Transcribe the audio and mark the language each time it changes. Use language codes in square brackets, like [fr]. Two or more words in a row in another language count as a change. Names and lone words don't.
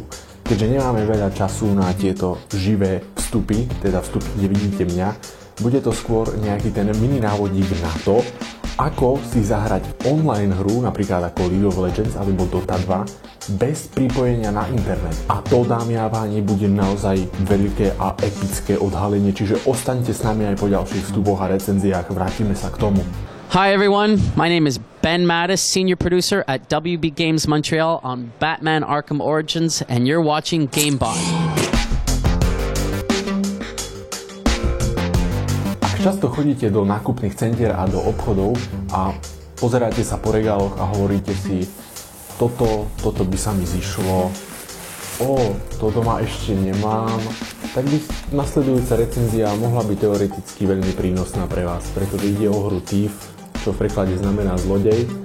[sk] Keďže nemáme veľa času na tieto živé vstupy, teda vstupy, kde vidíte mňa, Bude to skôr nejaký ten mini návodík na to, ako si zahrať online hru, napríklad ako League of Legends alebo Dota 2, bez pripojenia na internet. A to, dámy a páni, bude naozaj veľké a epické odhalenie, čiže ostaňte s nami aj po ďalších vstupoch a recenziách, vrátime sa k tomu. [en] Hi everyone, my name is Ben Mattis, senior producer at WB Games Montreal on Batman Arkham Origins, and you're watching GameBot. [sk] Často chodíte do nákupných centier a do obchodov a pozeráte sa po regáloch a hovoríte si, toto by sa mi zišlo, toto ma ešte nemám, tak by nasledujúca recenzia mohla byť teoreticky veľmi prínosná pre vás, pretože ide o hru Thief, čo v preklade znamená zlodej.